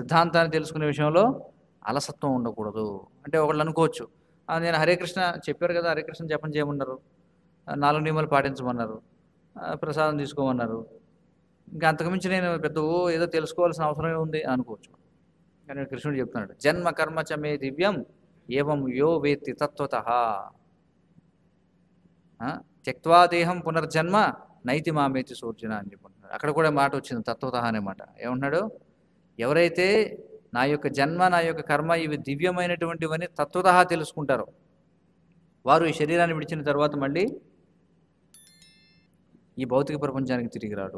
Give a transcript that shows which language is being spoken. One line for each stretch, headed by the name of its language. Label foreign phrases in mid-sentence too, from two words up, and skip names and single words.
Telugu: సిద్ధాంతాన్ని తెలుసుకునే విషయంలో అలసత్వం ఉండకూడదు. అంటే ఒకళ్ళు అనుకోవచ్చు, నేను హరే కృష్ణ చెప్పారు కదా, హరే కృష్ణ జపం చేయమన్నారు, 4 నియమాలు పాటించమన్నారు, ప్రసాదం తీసుకోమన్నారు, ఇంకా అంతకుమించి నేను పెద్ద ఏదో తెలుసుకోవాల్సిన అవసరమే ఉంది అనుకోవచ్చు. కానీ కృష్ణుడు చెప్తున్నాడు,
Sanskrit: జన్మ కర్మ చ మే దివ్యం ఏవం యో వేత్తి తత్వతః త్యక్త్వా దేహం పునర్జన్మ నైతి మామేతి సూర్జన
Telugu: అని చెప్పుకుంటున్నాడు. అక్కడ కూడా మాట వచ్చింది, తత్వతః అనే మాట. ఏమంటున్నాడు? ఎవరైతే నా యొక్క జన్మ, నా యొక్క కర్మ ఇవి దివ్యమైనటువంటివని తత్వతః తెలుసుకుంటారో వారు ఈ శరీరాన్ని విడిచిన తర్వాత మళ్ళీ ఈ భౌతిక ప్రపంచానికి తిరిగి రాడు.